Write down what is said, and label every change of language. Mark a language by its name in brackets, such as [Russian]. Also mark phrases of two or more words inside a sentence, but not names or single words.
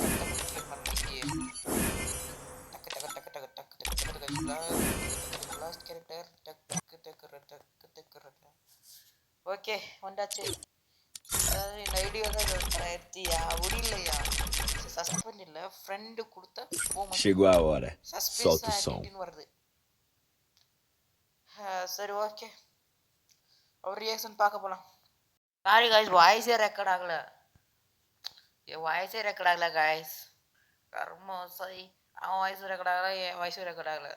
[English] last character okay, [Tamil] வந்தாச்சு. இந்த ஐடியா தான் எடுத்தியா? முடியலையா? சஸ்பெண்ட் இல்லை, ஃப்ரெண்டு கொடுத்தா [Portuguese] Chegou a hora. Solta o som. [Tamil] வருது. சரி, ஓகே, அவர் ரியாக்ஷன் பார்க்க போகலாம். [English] sorry guys, voice record [Tamil] ஆகலை. காய்ஸ். கர்மம் சரி, அவன் [English] voice record [Tamil] ஆகலை, என் [English] voice record [Tamil] ஆகலை.